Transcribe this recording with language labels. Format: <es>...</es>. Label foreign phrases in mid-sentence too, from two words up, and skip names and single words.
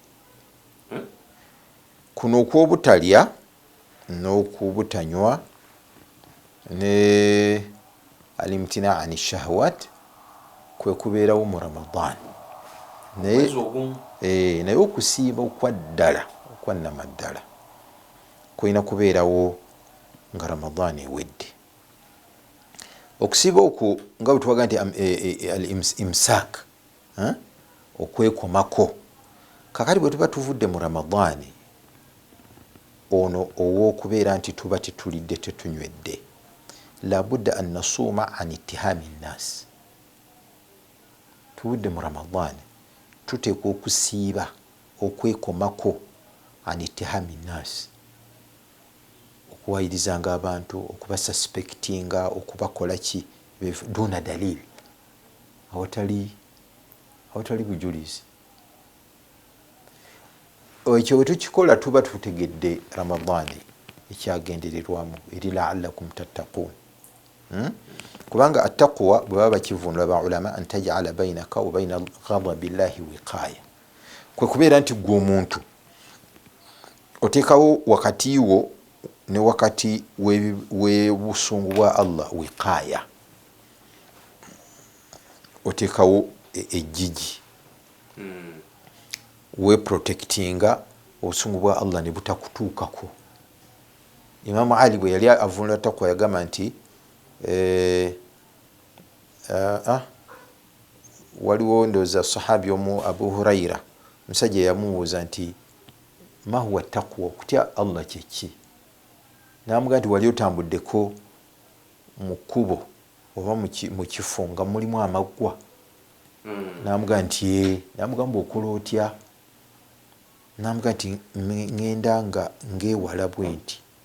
<lg>kuno okwobutalya n'okubutanywa ne</lg> <ar>الامتناع عن الشهوات</ar> <lg>kwe kubeerawo mu Ramadan naye okusiiba okwaddala okwannamaddala kuyina kubeerawo nga Ramadan ewedde. okusiiba okwo nga bwe tubaga nti al-imsaak okwekomako kakati bwe tuba tuvudde mu Ramadan ono ow'okubeera nti tuba tetulidde tetunywedde</lg> <ar>لا بد أن نصوم عن اتهام الناس.</ar> <lg>tuvudde mu Ramadan tuteekwa okusiiba okwekomako</lg> <ar>عن اتهام الناس</ar> <lg>okuwayirizanga abantu okubasuspectinga okubakola ki</lg> <ar>دون دليل</ar> <lg>awatali bujulizi. ekyo bwe tukikola tuba tutegedde Ramadan ekyagendererwamu eri</lg> <ar>لعلكم تتقون</ar> <lg>kubanga attaqwa bwe baba bakivunula ba ulama</lg> <ar>أن تجعل بينك وبين غضب الله وقاية</ar> <lg>kwe kubeera nti gwe omuntu oteekawo wakati wo ne wakati w'obusungu bwa Allah wiqaya oteekawo ejjigi we protectinga obusungu bwa Allah ne butakutuukako. Imam Ali bwe yali avunula takwa yagamba nti waliwo ndowooza sahabi omu Abu Huraira musajja yamubuuza nti</lg> <ar>ما هو التقوى</ar> <lg>okutya Allah kyeki n'amugamba nti wali otambuddeko mu kkubo oba mu kifo nga mulimu amaggwa n'amugamba nti n'amugamba okola otya namuga nti ngenda nga ngewala bwenti</lg>